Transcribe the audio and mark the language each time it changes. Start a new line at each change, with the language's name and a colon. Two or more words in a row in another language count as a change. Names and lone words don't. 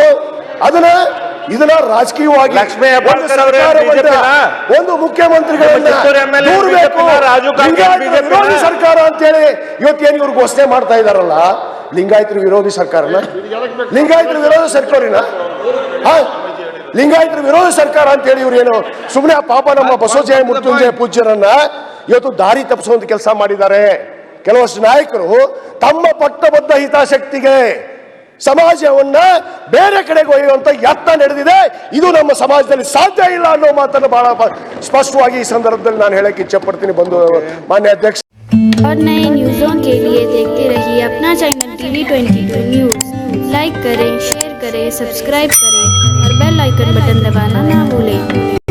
Kannada: ಇದನ್ನ ರಾಜಕೀಯವಾಗಿ ಒಂದು ಮುಖ್ಯಮಂತ್ರಿಗಳನ್ನ ವಿರೋಧಿ ಸರ್ಕಾರ ಅಂತೇಳಿ ಇವತ್ತೇನು ಇವ್ರು ಘೋಷಣೆ ಮಾಡ್ತಾ ಇದಾರಲ್ಲ, ಲಿಂಗಾಯತರು ವಿರೋಧಿ ಸರ್ಕಾರನ, ಲಿಂಗಾಯತರು ವಿರೋಧ ಸರ್ಕಾರಿನ, ಲಿಂಗಾಯತರ ವಿರೋಧ ಸರ್ಕಾರ ಅಂತೇಳಿ ಇವ್ರು ಏನು ಸುಮ್ಮನೆ ಪಾಪ ನಮ್ಮ ಬಸವಜಯ ಮೃತ್ಯುಂಜಯ ಪೂಜ್ಯರನ್ನ ಇವತ್ತು ದಾರಿ ತಪ್ಪಿಸುವಂತ ಕೆಲಸ ಮಾಡಿದ್ದಾರೆ. ಕೆಲವಷ್ಟು ನಾಯಕರು ತಮ್ಮ ಪಟ್ಟಬದ್ಧ ಹಿತಾಸಕ್ತಿಗೆ ಸಮಾಜವನ್ನ ಬೇರೆ ಕಡೆಗೆ ಒಯ್ಯುವಂತ ಯತ್ನ ನಡೆದಿದೆ. ಇದು ನಮ್ಮ ಸಮಾಜದಲ್ಲಿ ಸಾಧ್ಯ ಇಲ್ಲ ಅನ್ನೋ ಮಾತನ್ನು ಬಹಳ ಸ್ಪಷ್ಟವಾಗಿ ಈ ಸಂದರ್ಭದಲ್ಲಿ ನಾನು ಹೇಳಕ್ಕೆ ಇಚ್ಛೆ ಪಡ್ತೀನಿ. ಬಂದು ಮಾನ್ಯ ಅಧ್ಯಕ್ಷ,
Hindi: और नए न्यूज़ों के लिए देखते रहिए अपना चैनल TV22 न्यूज़। लाइक करें, शेयर करें, सब्सक्राइब करें और
English: bell icon button
Hindi: दबाना ना भूलें।